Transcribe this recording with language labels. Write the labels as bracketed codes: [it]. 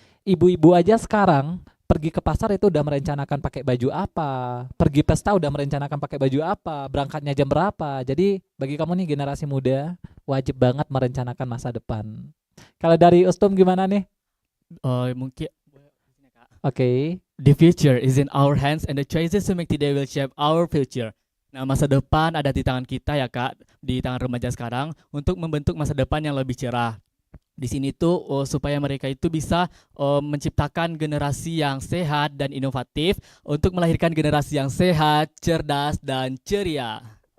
[id] Ibu-ibu aja sekarang pergi ke pasar itu udah merencanakan pakai baju apa, pergi pesta udah merencanakan pakai baju apa, berangkatnya jam berapa. Jadi bagi kamu nih generasi muda, wajib banget merencanakan masa depan. Kalau dari Ustum gimana nih? Mungkin Oke. [en] the future is in our hands and the choices we make today will shape our future. [id] Nah, masa depan ada di tangan kita ya Kak, di tangan remaja sekarang untuk membentuk masa depan yang lebih cerah. Di sini tuh supaya mereka itu bisa menciptakan generasi yang sehat dan inovatif untuk melahirkan generasi yang sehat, cerdas, dan ceria.